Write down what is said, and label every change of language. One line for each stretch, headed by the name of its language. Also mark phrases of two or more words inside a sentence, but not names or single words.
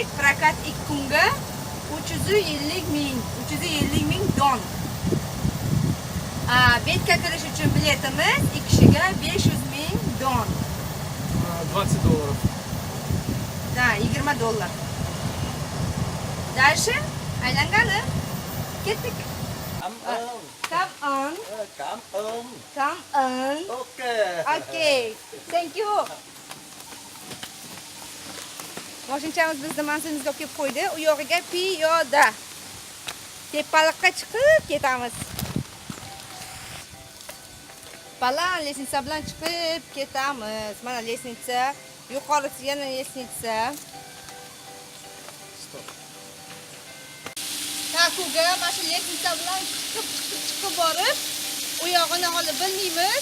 Uzbek: Prokat 2 kunga 350 ming don. Betga kirish uchun biletimiz 2 kishiga 500 ming don. $20. Da, $20. Дальше aylangani. Ketdik.
English: Come on. Come on. Okay. Thank you.
Uzbek: Mashinamiz bizni manzilimizga olib kelib qo'ydi. U yog'iga piyoda. Tepalikqa chiqib ketamiz. Baland lestnitsa bilan chiqib ketamiz. Mana lestnitsa, yuqorisi yana lestnitsa. Takuga mana shu lestnitsa bilan chiqib borib, u yog'ini hali bilmaymiz.